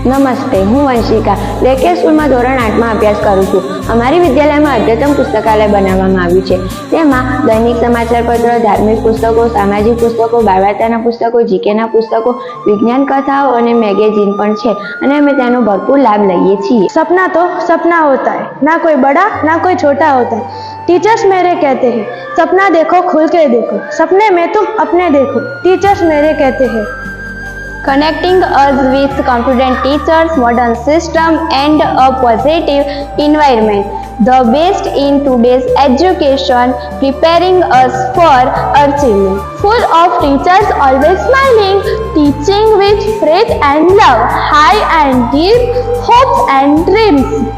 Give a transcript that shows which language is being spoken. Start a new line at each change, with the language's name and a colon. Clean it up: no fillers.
Gujarati: નમસ્તે, હું વંશિકા લેકે સ્કૂલમાં ધોરણ 8માં અભ્યાસ કરું છું. અમારી વિદ્યાલયમાં અદ્યતન પુસ્તકાલય બનાવવામાં આવ્યું છે. તેમાં દૈનિક સમાચારપત્ર, ધાર્મિક પુસ્તકો, સામાજિક પુસ્તકો, બાળવાર્તાના પુસ્તકો, જીકેના પુસ્તકો, વિજ્ઞાન કથાઓ અને મેગેઝિન પણ છે અને અમે તેનો ભરપૂર લાભ લઈએ છીએ.
Hindi: सपना तो सपना होता है, ना कोई बड़ा ना कोई छोटा होता है. टीचर्स मेरे कहते हैं सपना देखो खुल के देखो, सपने में तुम अपने देखो. टीचर्स मेरे कहते हैं
English: Connecting us with confident teachers, modern system and a positive environment. The best in today's education, preparing us for achievement. Full of teachers always smiling, teaching with faith and love, high and deep hopes and dreams.